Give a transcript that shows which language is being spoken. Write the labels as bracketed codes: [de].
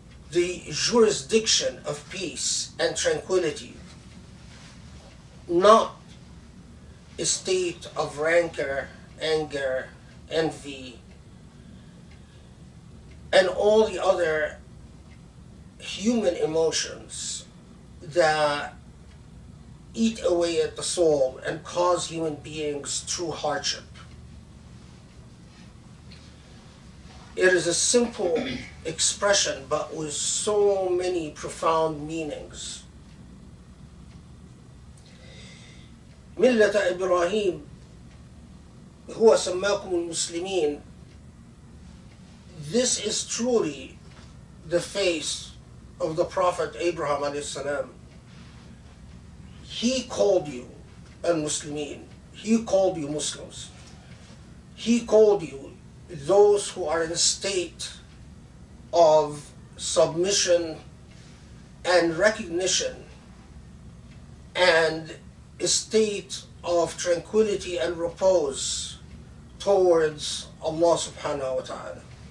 [en] the jurisdiction of peace and tranquility, not a state of rancor, anger, envy, and all the other human emotions that eat away at the soul and cause human beings true hardship. It is a simple expression, but with so many profound meanings. [ar] ملة إبراهيم هو سماكم المسلمين. [en] This is truly the face of the Prophet Abraham alayhi salam. He called you al-Muslimin. He called you Muslims. He called you those who are in a state of submission and recognition and a state of tranquility and repose towards Allah subhanahu wa ta'ala.